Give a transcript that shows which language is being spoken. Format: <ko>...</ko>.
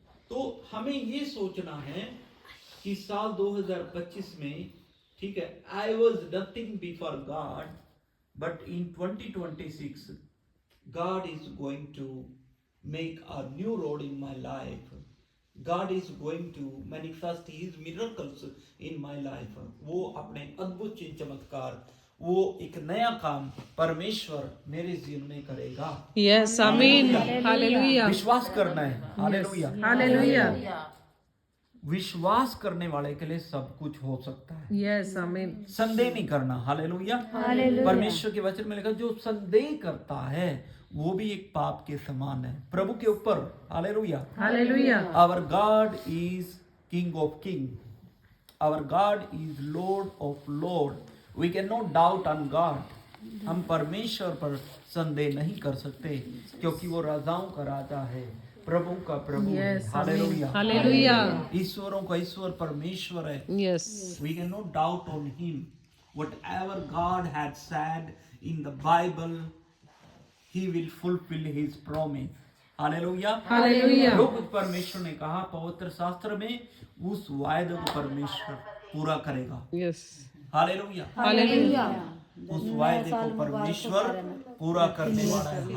<hi>तो हमें ये सोचना है कि साल 2025 में, ठीक है,</hi> <en>I was nothing before God, but in 2026 God is going to make a new road in my life. God is going to manifest His miracles in my life.</en> <hi>वो अपने अद्भुत चिन्ह चमत्कार, वो एक नया काम परमेश्वर मेरे जीवन में करेगा। यस आमीन। हालेलुया। विश्वास करना है। हालेलुया। हालेलुया। विश्वास करने वाले के लिए सब कुछ हो सकता है। यस आमीन। संदेह नहीं करना। हालेलुया। परमेश्वर के वचन में लिखा जो संदेह करता है वो भी एक पाप के समान है प्रभु के ऊपर। Hallelujah. Hallelujah.</hi> <en>Our God is king of king, our God is lord of lord. We can not doubt on God.</en> <hi>हम परमेश्वर पर संदेह नहीं कर सकते क्योंकि वो राजाओं का राजा है, प्रभु का प्रभु है। हालेलुया। हालेलुया। ईश्वरों का ईश्वर परमेश्वर है। Yes.</hi> <en>We can not doubt on him. Whatever God had said in the Bible, he will fulfill his promise.</en> <hi>Hallelujah. Hallelujah. जो कुछ परमेश्वर ने कहा पवित्र शास्त्र में, उस वायदे को परमेश्वर पूरा करेगा। यस। हालेलुया। हालेलुया। उस वायदे को परमेश्वर पूरा करने वाला है।</hi>